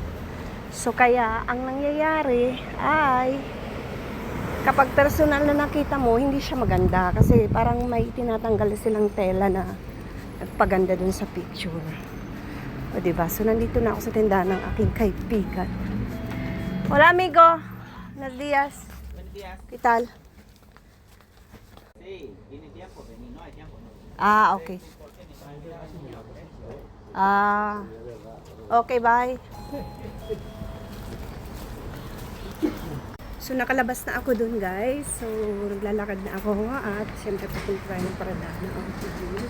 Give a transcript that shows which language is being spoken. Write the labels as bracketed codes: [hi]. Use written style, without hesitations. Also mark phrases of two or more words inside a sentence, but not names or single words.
[tl] So kaya, ang nangyayari ay kapag personal na nakita mo, hindi siya maganda. Kasi parang may tinatanggal silang tela na nagpaganda dun sa picture. O diba? So nandito na ako sa tindahan ng aking kaibigan. [es] Hola amigo. Buenos días. Buenos días. ¿Qué tal? Sí, tiene tiempo, vení, no hay tiempo. No. [en] Ah, okay. Okay, bye. [tl] So, nakalabas na ako dun, guys. So, naglalakad na ako at siyempre papunta tayo ng paradahan ng autobus.